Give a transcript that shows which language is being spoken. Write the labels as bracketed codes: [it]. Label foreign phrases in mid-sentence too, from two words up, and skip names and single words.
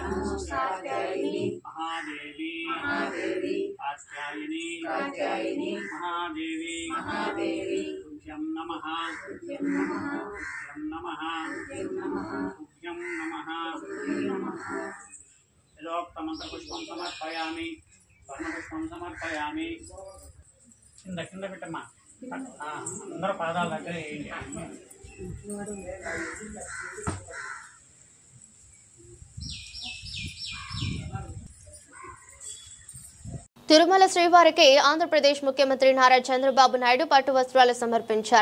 [sa] महादेवी कात्यायनी महादेवी तुभ्यं नमः तुभ्यं नमः यदोक्तमन्त्रपुष्पं समर्पयामि स्वर्णपुष्पं समर्पयामि [te] కింద పెట్టమ్మా అందరూ పాదాల దగ్గర వేయండి. తిరుమల శ్రీవారికి ఆంధ్రప్రదేశ్ ముఖ్యమంత్రి నారా చంద్రబాబు నాయుడు పట్టు వస్త్రాలు సమర్పించారు.